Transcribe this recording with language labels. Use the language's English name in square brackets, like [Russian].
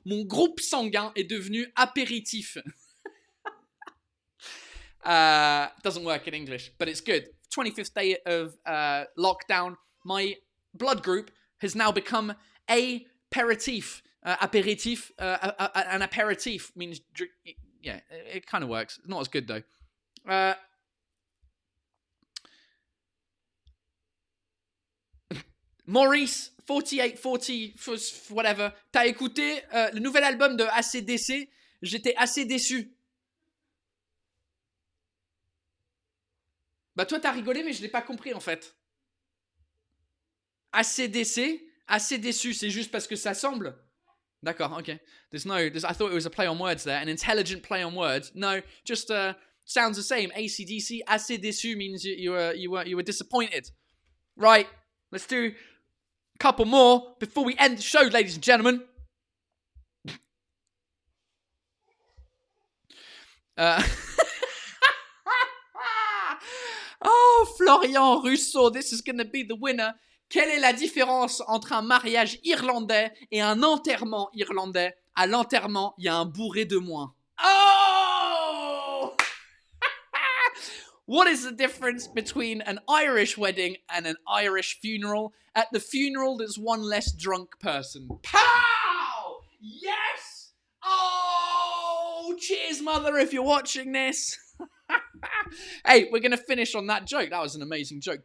[French] Mon groupe sanguin est devenu apéritif. [English] Doesn't work in English, but it's good. 25th day of lockdown. My blood group has now become aperitif. Aperitif, an aperitif means drink. Yeah, it kind of works. Not as good though. Maurice 4840 whatever. [French] T'as écouté le nouvel album de AC/DC? J'étais assez déçu. Bah toi t'as rigolé mais je l'ai pas compris en fait. AC/DC, assez déçu, c'est juste parce que ça semble. D'accord, [English] okay. I thought it was a play on words there, an intelligent play on words. No, just sounds the same. AC/DC, assez déçu means you were disappointed. Right, let's do a couple more before we end the show, ladies and gentlemen. Oh, Florian Russo, this is going to be the winner. [French] Quelle est la différence entre un mariage irlandais et un enterrement irlandais? À l'enterrement, il y a un bourré de moins. Oh! [English] What is the difference between an Irish wedding and an Irish funeral? At the funeral, there's one less drunk person. Pow! Yes! Oh, cheers, mother, if you're watching this. Hey, we're going to finish on that joke. That was an amazing joke.